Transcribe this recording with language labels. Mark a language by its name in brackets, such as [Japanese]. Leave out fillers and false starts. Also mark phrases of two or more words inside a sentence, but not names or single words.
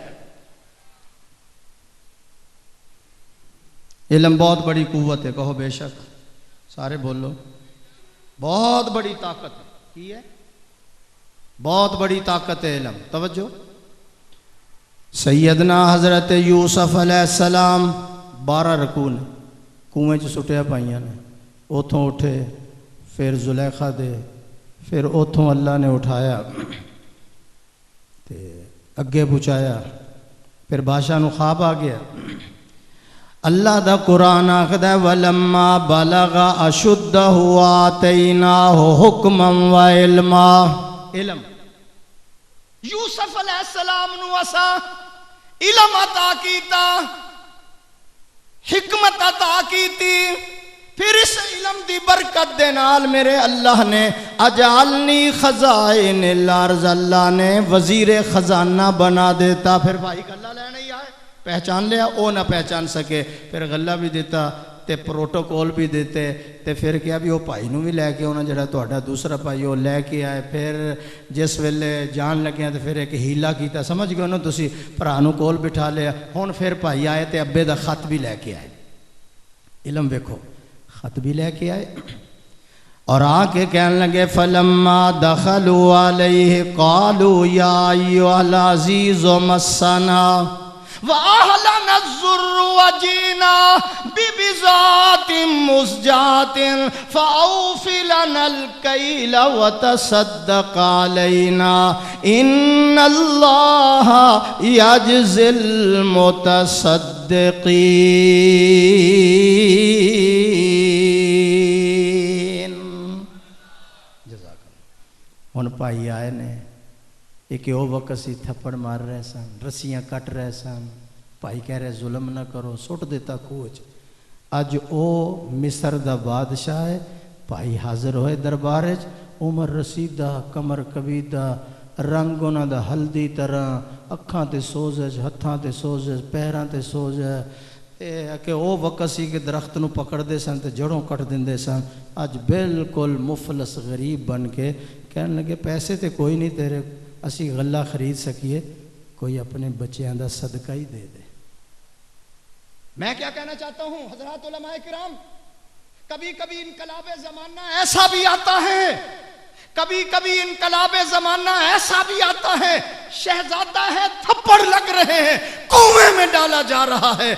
[Urdu] علم بہت بڑی قوت ہے، کہو بے شک، سارے بولو، بہت بڑی طاقت ہے، کی ہے؟ بہت بڑی طاقت ہے علم۔ [Punjabi] توجہ، سیدنا حضرت یوسف [Arabic] علیہ السلام [Punjabi] 12 رکوع کنویں چ سٹیا پائیاں نے، اتھوں اٹھے، پھر زلیخا دے، پھر اتھوں اللہ نے اٹھایا تے اگے پہنچایا، پھر بادشاہ نو خواب آ گیا۔ اللہ دا قرآن آخدا ہے [Arabic] وَلَمَّا بَلَغَ أَشُدَّهُ آتَيْنَاهُ حُكْمًا وَعِلْمًا۔ [Punjabi] علم، یوسف [Arabic] علیہ السلام [Punjabi] نو اسا علم عطا کیتا، حکمت عطا کیتی، پھر اس علم دی برکت دے نال میرے اللہ نے [Arabic] اجعلنی خزائن الارض، [Punjabi] اللہ نے وزیر خزانہ بنا دیتا۔ پھر بھائی غلہ لینے ہی آئے، پہچان لیا، او نہ پہچان سکے، پھر غلہ بھی دیتا تے پروٹوکول بھی دیتے، تے پھر کیا بھی وہ بھائی نو بھی لے کے ہونا، جڑا تہاڈا دوسرا بھائی وہ لے کے آئے۔ پھر جس ویلے جان لگیا تے پھر ایک ہیلا کیتا، سمجھ گئے انہوں تسی، بھرا نو کول بٹھا لیا، ہن پھر بھائی آئے تے ابے دا خط بھی لے کے آئے۔ علم ویکھو، خط بھی لے کے آئے اور آ کے کہنے لگے [Arabic] فَلَمَّا دَخَلُوا عَلَيْهِ قَالُوا يَا أَيُّهَا الْعَزِيزُ مَسَّنَا وَأَهْلَنَا الضُّرُّ وَجِئْنَا بِبِضَاعَةٍ مُزْجَاةٍ فَأَوْفِ لَنَا الْكَيْلَ وَتَصَدَّقْ عَلَيْنَا إِنَّ اللَّهَ يَجْزِي الْمُتَصَدِّقِينَ۔ [Punjabi] ہن بھائی آئے نے، ایک او وقت سی تھپڑ مار رہے سن، رسیاں کٹ رہے سن، بھائی کہہ رہے ظلم نہ کرو، سٹ دیتا کوچ۔ اج او مصر دا بادشاہ ہے، بھائی حاضر ہوئے دربارج، عمر رسیدہ، کمر کبیدہ، رنگ انہاں دا ہلدی طرح، اکھاں تے سوزش، ہتھاں تے سوزش، پیراں تے سوزش، کہ او وقت سی کہ درخت نو پکڑ دے سن تے جڑوں کٹ دیندے سن۔ اج بالکل مفلس غریب بن کے کہنے لگے پیسے تے کوئی نہیں تیرے، اسی غلہ خرید سکیے، کوئی اپنے بچیاں دا صدقہ ہی دے دے۔ [Urdu] میں کیا کہنا چاہتا ہوں حضرات علماء کرام، کبھی کبھی انقلاب زمانہ ایسا بھی آتا ہے، کبھی کبھی انقلاب زمانہ ایسا بھی آتا ہے، شہزادہ ہے تھپڑ لگ رہے ہیں، کنویں میں ڈالا جا رہا ہے۔